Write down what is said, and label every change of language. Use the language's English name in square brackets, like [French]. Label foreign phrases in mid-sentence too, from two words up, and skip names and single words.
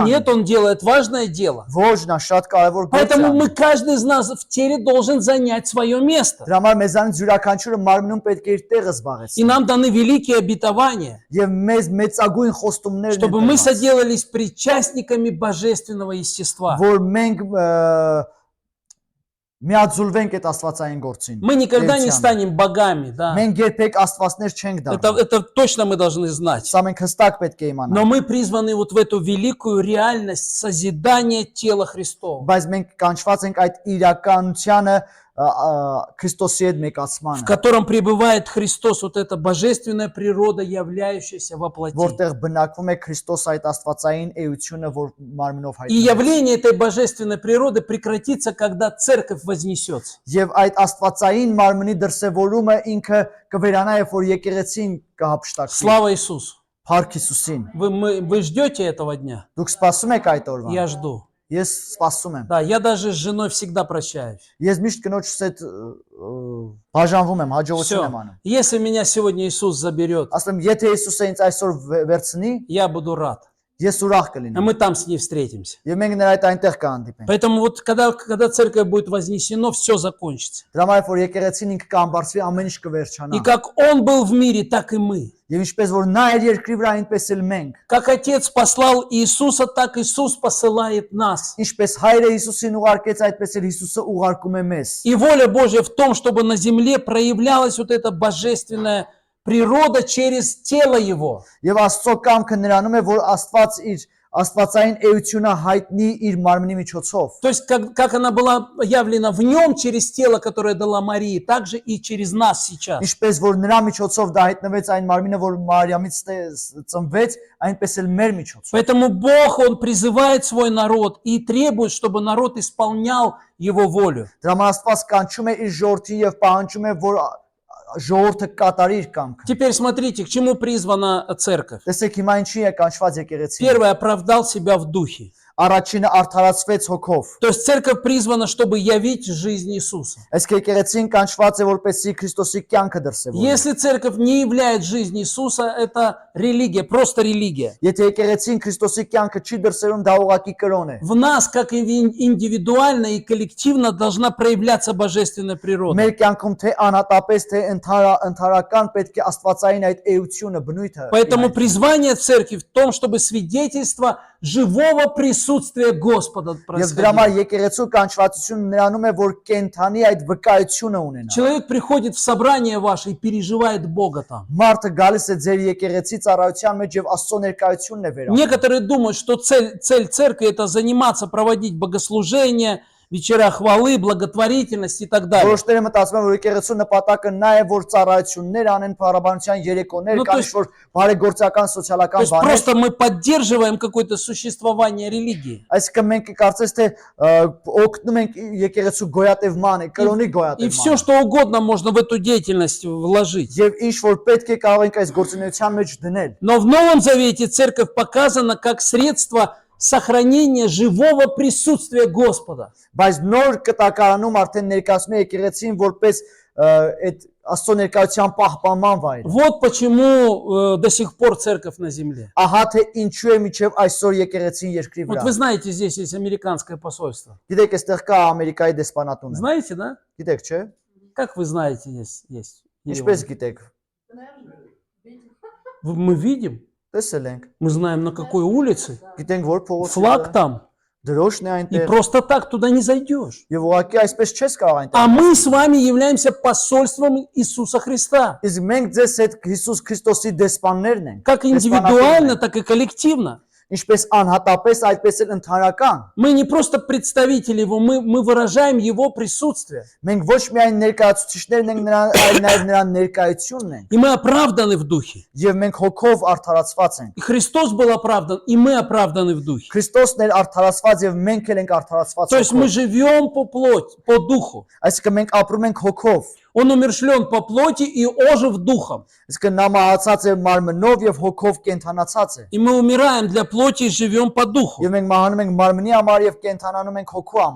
[Russian] О, нет, [Armenian] անում։ [Russian] он делает важное дело. [Armenian] Ոչ, նա շատ կարևոր գործ է [Russian] Поэтому мы, [Armenian] անում։ [Russian] каждый из нас в теле должен занять свое место. [Armenian] Դրա համար մեզանից յուրաքանչյուրը մարմնում պետք է իր տեղը [Russian] И [Armenian] զբաղեցնի։ [Russian] нам даны великие обетования, [Armenian] Եվ մեզ մեծագույն խոստումներն են [Russian] чтобы мы [Armenian] տրված, [Russian] соделались причастниками божественного естества. [Armenian] որ մենք միաձուլվենք այդ աստվածային գործին։ [Russian] Мы никогда не [Armenian] Էությանը։ [Russian] станем богами, да. [Armenian] Մենք երբեք աստվածներ չենք դառնա։ [Russian] Это точно мы должны знать. [Armenian] Սա մենք հստակ պետք է իմանանք։ [Russian] Но мы призваны вот в эту великую реальность созидания тела Христова, [Armenian] Բայց մենք կանչված ենք այդ իրականությանը Քրիստոսի հետ [Russian] в [Armenian] մեկացմանը, [Russian] котором пребывает Христос, вот эта божественная природа, являющаяся во плоти. [Armenian] որտեղ բնակվում է Քրիստոս այդ աստվածային էությունը, որ մարմնով [Russian] И [Armenian] հայտնվում է։ [Russian] явление этой божественной природы прекратится, когда церковь вознесется. [Armenian] Եվ այդ աստվածային մարմնի դրսևորումը ինքը կվերանա, երբ որ եկեղեցին կհապշտակվի։ [Russian] Слава Иисусу! [Armenian] Փառք Հիսուսին։ [Russian] Вы ждете этого дня? [Armenian] Դուք սպասում եք այդ օրվան։ [Russian] Я жду. [Armenian] Ես սպասում եմ։ [Russian] Да, я даже с женой всегда прощаюсь. [Armenian] Ես միշտ կնոջս հետ բաժանվում եմ, հաջողություն [Russian] Все. [Armenian] եմ անում։ [Russian] Если меня сегодня Иисус заберет, [Armenian] Ասում եմ, եթե Հիսուսը ինձ այսօր վերցնի, [Russian] я буду рад. [Armenian] ես ուրախ [Russian] А [Armenian] կլինեմ։ [Russian] мы там с ней встретимся. [Armenian] Եվ մենք նրա հետ այնտեղ կհանդիպենք։ [Russian] Поэтому вот когда церковь будет вознесено, все закончится. [Armenian] Դրա համար որ եկեղեցին ինքը կամբարձվի, ամեն ինչ [Russian] И [Armenian] կվերջանա։ [Russian] как Он был в мире, так и мы. [Armenian] Եվ ինչպես որ նա էր երկրի վրա, այնպես էլ մենք։ [Russian] Как Отец послал Иисуса, так Иисус посылает нас. [Armenian] Ինչպես Հայրը Հիսուսին ուղարկեց, այդպես էլ Հիսուսը уղարկում է մեզ։ [Russian] И воля Божья в том, чтобы на земле проявлялась вот эта божественная природа через тело Его. [Armenian] Եվ Աստծո կամքը նրանում է, որ Աստված իր Աստվածային էությունը հայտնի իր մարմնի միջոցով։ [Russian] То есть, как она была явлена в Нем через тело, которое дала Марии, так же и через нас сейчас. [Armenian] Ինչպես որ նրա միջոցով դա հայտնվեց այն մարմինը, որ Մարիամից ծնվեց, այնպես էլ մեր միջոցով։ [Russian] Поэтому Бог, Он призывает свой народ и требует, чтобы народ исполнял Его волю. [Armenian] Դրա համար Աստված կանչում է իր ժողովրդին եւ պահանջում է, որ ժողովուրդը կատարի իր կամքը։ [Russian] Теперь смотрите, к чему призвана церковь. [Armenian] Տեսեք հիմա ինչի է կանչված եկեղեցին։ [Russian] Первое, оправдал себя в духе. [Armenian] Առաջինը արդարացվեց հոգով։ [Russian] То есть церковь призвана, чтобы явить жизнь Иисуса. [Armenian] Իսկ եկեղեցին կանչված է որպեսզի Քրիստոսի կյանքը դրսևորի։ [Russian] Если церковь не являет жизнь Иисуса, это религия, просто религия. [Armenian] Եթե եկեղեցին Քրիստոսի կյանքը չի դրսևորում, դա ուղղակի կրոն է։ [Russian] В нас, как и индивидуально и коллективно, должна проявляться божественная природа. [Armenian] Մեր կյանքում թե անհատապես, թե ընդհանրական պետք է Աստվածային այդ էությունը, բնույթը։ [Russian] Поэтому призвание церкви в том, чтобы свидетельство живого присутствия Господа [Armenian] Եվ դրա համար [Russian] происходило. [Armenian] եկեղեցու կանչվածությունը նրանում է, որ կենթանի այդ վկայությունը ունենա։ [Russian] Человек приходит в собрание ваше и переживает Бога там. [Armenian] Մարդը գալիս է ձեր եկեղեցի ծառայության մեջ եւ Աստծո ներկայությունն է վերանում։ [Russian] Некоторые думают, что цель церкви – это заниматься, проводить богослужения, вечера хвалы, благотворительность и так далее. [Armenian] Որոշները մտածում են, որ եկեղեցու նպատակը նա է, որ ծառայություններ անեն, փառաբանության երեկոներ, [Russian] Ну, то [Armenian] կամ [Russian] есть- [Armenian] որ բարեգործական [Russian] То [Armenian] սոցիալական [Russian] есть [Armenian] բաներ։ [Russian] просто мы поддерживаем какое-то существование религии. [Armenian] Այսինքն մենք կարծես թե օգնում ենք եկեղեցու գոյատևմանը, կրոնի [Russian] И все, [Armenian] գոյատևմանը։ [Russian] что угодно можно в эту деятельность вложить. [Armenian] Եվ ինչ որ պետք է կարող ենք այս գործունեության մեջ դնել։ [Russian] Но в Новом Завете церковь показана как средство сохранения живого присутствия Господа. [Armenian] Բայց նոր կտակարանում արդեն ներկայացնում է եկեղեցին որպես այդ Աստծո ներկայության պահպանման վայր։ [Russian] Вот почему до сих пор церковь на земле. [Armenian] Ահա թե ինչու է միջև այսօր եկեղեցին երկրի [Russian] Вот [Armenian] վրա։ [Russian] вы знаете, здесь есть американское посольство. [Armenian] Գիտեք, այստեղ կա Ամերիկայի դեսպանատունը։ [Russian] Знаете, да? [Armenian] Գիտեք, չէ՞։ [Russian] Как вы знаете, есть. [Armenian] Ինչպես գիտեք։ [Russian] Мы видим, [Armenian] Տեսել ենք։ [Russian] мы знаем, на какой улице. [Armenian] Գիտենք, որ փողոցի [Russian] Флаг там. [Armenian] դրոշն է [Russian] И [Armenian] այնտեղ։ [Russian] просто так туда не зайдешь. [Armenian] Եվ ուղղակի այսպես չես կարող այնտեղ։ [Russian] А мы с вами являемся посольством Иисуса Христа. [Armenian] Իսկ մենք ձեզ հետ Հիսուս Քրիստոսի դեսպաններն ենք։ [Russian] Как [Armenian] դեսպանատուններն [Russian] индивидуально, [Armenian] ենք, [Russian] так и коллективно. [Armenian] Ինչպես անհատապես, այդպես էլ ընդհանրական։ [Russian] Мы не просто представители Его, мы выражаем Его присутствие. [Armenian] Մենք ոչ միայն ներկայացուցիչներն ենք նրան, այլ նաև նրան ներկայությունն ենք։ [Russian] И мы оправданы в Духе. [Armenian] Եվ մենք հոգով արդարացված ենք։ [Russian] И Христос был оправдан, и мы оправданы в Духе. [Armenian] Քրիստոսն էր արդարացված եւ մենք էլ ենք արդարացված [Russian] То есть мы [Armenian] հոգով։ [Russian] живем по плоти, по Духу. [Armenian] Այսինքն մենք ապրում ենք հոգով։ [Russian] Он умершлен по плоти и ожив Духом. [Armenian] Այսինքն նա մահացած է մարմնով եւ հոգով կենթանացած է։ [Russian] И мы умираем для плоти и живем по Духу. [Armenian] Եվ մենք մահանում ենք մարմնի համար եւ կենթանանում ենք հոգու համար։